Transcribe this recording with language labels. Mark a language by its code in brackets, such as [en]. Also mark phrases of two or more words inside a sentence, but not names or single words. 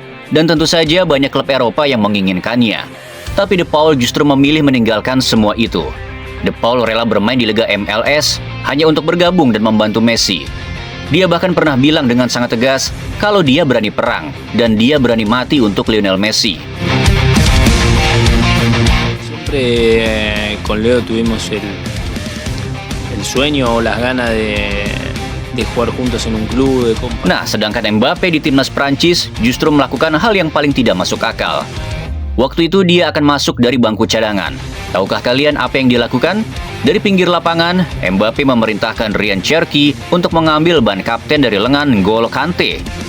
[id] Dan tentu saja banyak klub Eropa yang menginginkannya. Tapi de Paul justru memilih meninggalkan semua itu. De Paul rela bermain di Liga MLS hanya untuk bergabung dan membantu Messi. Dia bahkan pernah bilang dengan sangat tegas kalau dia berani perang dan dia berani mati untuk Lionel Messi. [es] Siempre con Leo tuvimos el sueño o las ganas de jugar juntos en un club, de compartir. [id] Nah, sedangkan Mbappe di timnas Prancis justru melakukan hal yang paling tidak masuk akal. Waktu itu dia akan masuk dari bangku cadangan. Tahukah kalian apa yang dilakukan? Dari pinggir lapangan, Mbappe memerintahkan Ryan Cherki untuk mengambil ban kapten dari lengan N'Golo Kante.